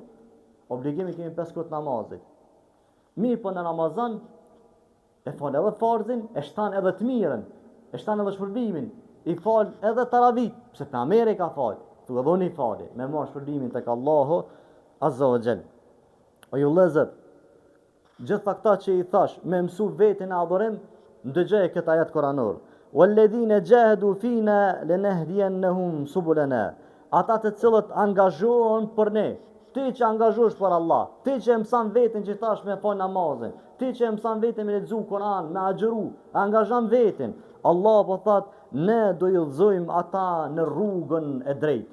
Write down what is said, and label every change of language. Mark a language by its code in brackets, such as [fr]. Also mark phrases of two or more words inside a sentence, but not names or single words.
[sq] Obligimi kemi 5 kohë namazit. Mirë po në Ramazan e fal edhe farzin, e shtan edhe të mirën, e shtan edhe shpërblimin, i fal edhe taravit, pse pejgamberi ka fal, tu e dhoni fali, me marr shpërblimin tek Allahu [ar] عز وجل. [sq] O ju vëllezër, gjitha këta që i thash, me mësu vetin e adhurim, ndëgjoj këtë ajet koranor. [ar] والذين جاهدوا فينا لنهدينهم سبلنا. [sq] Ata të cilët angazhohen për ne. Ti që angazhosh për Allah, ti që e mësan vetin që tash me fal namazin, ti që e mësan vetin me lexu Kur'an, me agjëru, angazhon vetin. Allah po thot, ne do i udhëzojmë ata në rrugën e drejtë.